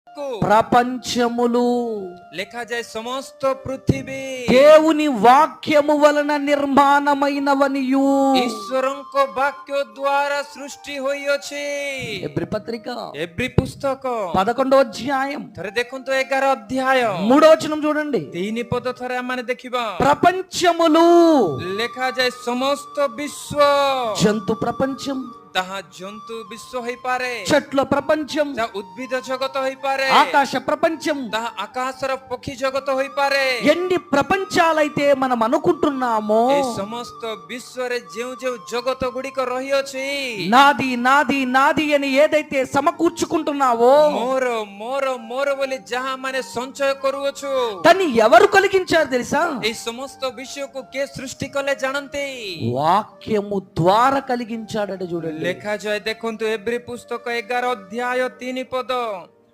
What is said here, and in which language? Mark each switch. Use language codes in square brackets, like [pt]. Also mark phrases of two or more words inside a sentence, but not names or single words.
[te] ప్రపంచములు [or] ଲେଖାଯାଏ ସମସ୍ତ ପୃଥିବୀ [te] దేవుని వాక్యము వలన నిర్మాణమైనవనియు [or] ঈশ্বরଙ୍କ ବାକ୍ୟ ଦ୍ୱାରା ସୃଷ୍ଟି ହୋଇଅଛି। [te] ఎబ్రి పత్రిక ఎబ్రి పుస్తକ 11వ అధ్యాయం [or] ଥରେ ଦେଖନ୍ତୁ 11 ଅଧ୍ୟାୟ [te] 3వ వచనం చూడండి। [or] 3 ପଦ ଥରେ ଆମେ ଦେଖିବା। [te] ప్రపంచములు [or] ଲେଖାଯାଏ ସମସ୍ତ ବିଶ୍ୱ, [te] జంతు ప్రపంచం, [or] ତାହା ଜନ୍ତୁ ବିଶ୍ୱ ହୋଇପାରେ, [te] చెట్ల ప్రపంచం, [or] ତାହା ଉଦ୍ଭିଦ ଜଗତ ହୋଇପାରେ, [te] ఆకాశ ప్రపంచం, [or] ତାହା ଆକାଶର ପକ୍ଷୀ ଜଗତ ହୋଇପାରେ। [te] ఎన్ని ప్రపంచాలైతే మనం అనుకుంటున్నామో [or] ଏ ସମସ୍ତ ବିଶ୍ୱରେ ଯେଉଁ ଯେଉଁ ଜଗତ ଗୁଡ଼ିକ ରହିଅଛି, [te] నాది నాది నాది అని ఏదైతే సమకూర్చుకుంటున్నావో [or] ମୋର ମୋର ମୋର ବୋଲି ଯାହା ମାନେ ସଞ୍ଚୟ କରୁଅଛୁ, [te] దాన్ని ఎవరు కలిగించారు తెలుసా? [or] এই ସମସ୍ତ ବିଷୟକୁ କିଏ ସୃଷ୍ଟି କଲେ ଜାଣନ୍ତି? [te] వాక్యము ద్వారా కలిగించాడట చూడండి। [or] ଲେଖାଯାଏ ଦେଖନ୍ତୁ ଏବ୍ରି ପୁସ୍ତକ 11 ଅଧ୍ୟାୟ 3 ପଦ।